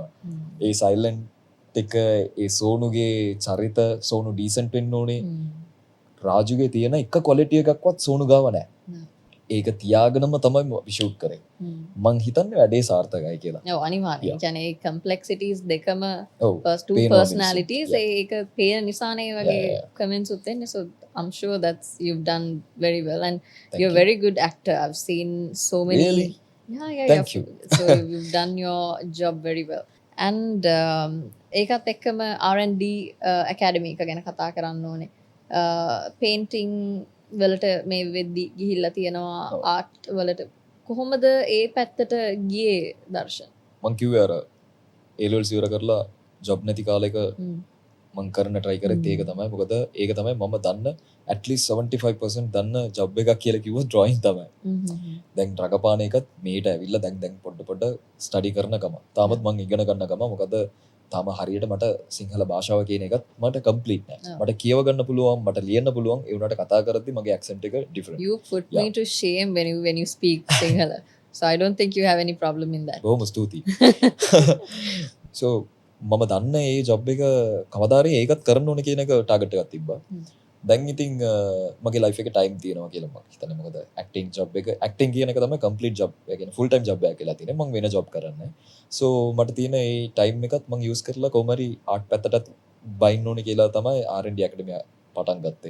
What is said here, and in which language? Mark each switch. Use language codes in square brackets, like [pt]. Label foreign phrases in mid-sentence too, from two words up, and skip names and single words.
[si] ඒ සයිලන්ට් එක ඒ සෝනුගේ චරිත සෝනු ඩීසන්ට් වෙන්න ඕනේ. රාජුගේ තියෙන එක ක්වොලිටි එකක්වත් සෝනු ගාව නැහැ. ඒක තියාගෙනම තමයි ෂූට් කරේ. මං හිතන්නේ වැඩේ සාර්ථකයි කියලා. ඔව් අනිවාර්යයෙන්. ඒ කියන්නේ කම්ප්ලෙක්සිටිස් දෙකම [en] two personalities [si] ඒක පේන නිසානේ වගේ කමෙන්ට්ස් උත් එන්නේ. [en] So I'm sure that's you've done very well and you're a very good actor. I've seen so many. Really? Yeah. Thank you. So you've done your job very well. [si] And ඒකත් එක්කම R&D academy එක ගැන කතා කරන්න ඕනේ. Painting වලට මේ වෙද්දි ගිහිල්ලා තියෙනවා ආර්ට් වලට කොහොමද ඒ පැත්තට ගියේ දර්ශන්? මං කිව්වේ අර A-levels ඉවර කරලා ජොබ් නැති කාලෙක මං කරන්න try කරත් ඒක තමයි. මොකද ඒක තමයි මම දන්න [en] at least 75% [si] දන්න ජොබ් එකක් කියලා කිව්වොත් drawing තමයි. දැන් රඟපාන එකත් මේට ඇවිල්ලා දැන් පොඩ ස්ටඩි කරන ගම. තාමත් මං ඉගෙන ගන්න ගම. මොකද තාම හරියට මට සිංහල භාෂාව කියන එකත් මට කම්ප්ලීට් නෑ. මට කියව ගන්න පුළුවන්, මට ලියන්න පුළුවන්. ඒ වුණාට කතා කරද්දි මගේ accent එක different. [en] You put me to shame when you speak Sinhala. So I don't think you have any problem in that. [si] බොහොම ස්තුතියි. So මම දන්න ඒ ජොබ් එක කවදාරි ඒකත් කරන්න ඕනේ කියන එක ටාගට් එකක් තිබ්බා. දැන් ඉතින් මගේ ලයිෆ් එකේ ටයිම් තියෙනවා කියලා මම හිතන්නේ. මොකද [en] acting job [si] එක ඇක්ටිං කියන එක තමයි [en] complete job. [si] ඒ කියන්නේ [en] full time job [si] එකක් කියලා තියෙන්නේ. මම වෙන ජොබ් කරන්නේ. සෝ මට තියෙන ඒ ටයිම් එකත් මම යූස් කරලා කොහොම හරි ආර්ට් පැත්තටත් බයින්න ඕනේ කියලා තමයි R&D Academy පටන් ගත්තේ.